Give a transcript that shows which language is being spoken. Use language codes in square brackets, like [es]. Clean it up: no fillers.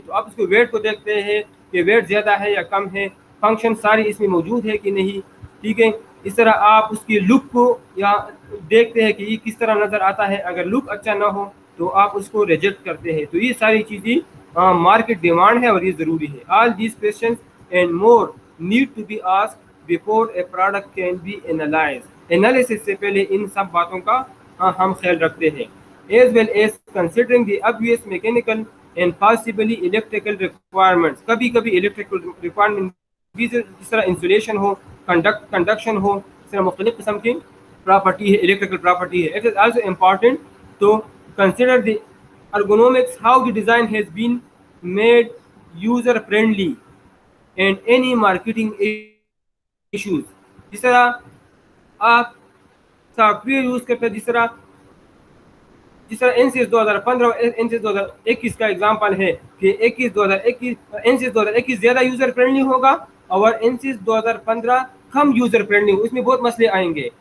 [ur] تو آپ اس کے ویٹ کو دیکھتے ہیں کہ ویٹ زیادہ ہے یا کم ہے، فنکشن ساری اس میں موجود ہے کہ نہیں. ٹھیک ہے، اس طرح آپ اس کی لک کو یا دیکھتے ہیں کہ یہ کس طرح نظر آتا ہے. اگر لک اچھا نہ ہو تو آپ اس کو ریجیکٹ کرتے ہیں. تو یہ ساری چیزیں مارکیٹ ڈیمانڈ ہے اور یہ ضروری ہے. [en] All these questions and more need to be asked before a product can be analyzed. [ur] Analysis سے پہلے ان سب باتوں کا ہم خیال رکھتے ہیں. [en] As well as considering the obvious mechanical and possibly electrical requirements. [ur] کبھی کبھی electrical requirement بھی جس طرح انسولیشن ہو, کنڈکشن ہو, اس طرح مختلف قسم کی پراپرٹی ہے, الیکٹریکل پراپرٹی ہے. [en] It is also important to consider the ergonomics, how the design has been made user friendly and any marketing issues. [ur] جس طرح آپ سافٹ ویئر یوز کرتے ہیں, جس طرح NCS 2015 اور NCS 2021 کا ایگزامپل ہے کہ NCS 2021 زیادہ یوزر فرینڈلی ہوگا اور NCS 2015 کم یوزر فرینڈلی ہو. اس میں بہت مسئلے آئیں گے.